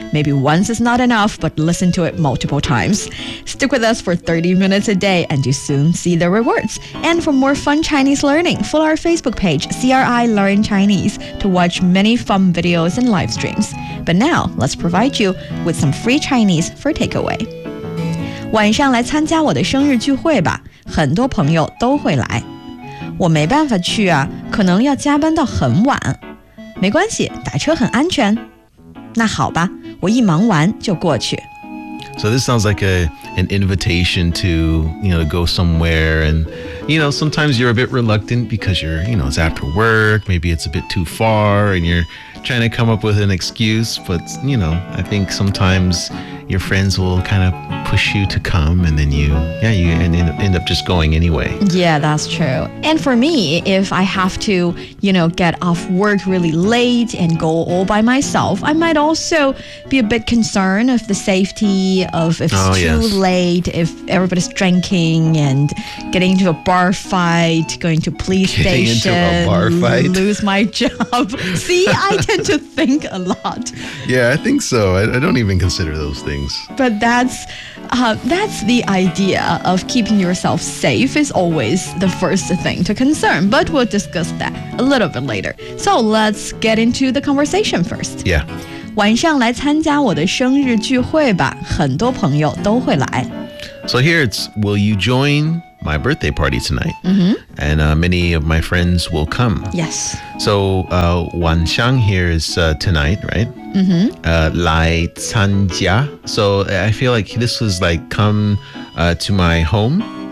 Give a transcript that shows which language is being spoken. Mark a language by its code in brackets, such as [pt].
[en] Maybe once is not enough, but listen to it multiple times. Stick with us for 30 minutes a day and you soon see the rewards. And for more fun Chinese learning, follow our Facebook page, CRI Learn Chinese, to watch many fun videos and live streams. But now, let's provide you with some free Chinese for takeaway. [zh] 晚上来参加我的生日聚会吧，很多朋友都会来。我没办法去啊，可能要加班到很晚。没关系，打车很安全。那好吧，我一忙完就过去。 [en] So this sounds like an invitation to, you know, to go somewhere. And, you know, sometimes you're a bit reluctant because you're, you know, it's after work. Maybe it's a bit too far and you're trying to come up with an excuse. But, you know, I think sometimes, your friends will kind of push you to come, and then you end up just going anyway. Yeah, that's true. And for me, if I have to, you know, get off work really late and go all by myself, I might also be a bit concerned of the safety of if it's too late, if everybody's drinking and getting into a bar fight, going to police getting station, into a bar fight. Lose my job. See, I tend to think a lot. Yeah, I think so. I don't even consider those things. But that's the idea of keeping yourself safe is always the first thing to concern. But we'll discuss that a little bit later. So let's get into the conversation first. Yeah. [zh] 晚上来参加我的生日聚会吧，很多朋友都会来。 [en] So here it's, will you join my birthday party tonight? Mm-hmm. And many of my friends will come. Yes. So 晚上 here is tonight, right? Mm-hmm. [zh] 来参加. [en] So I feel like this was like come to my home.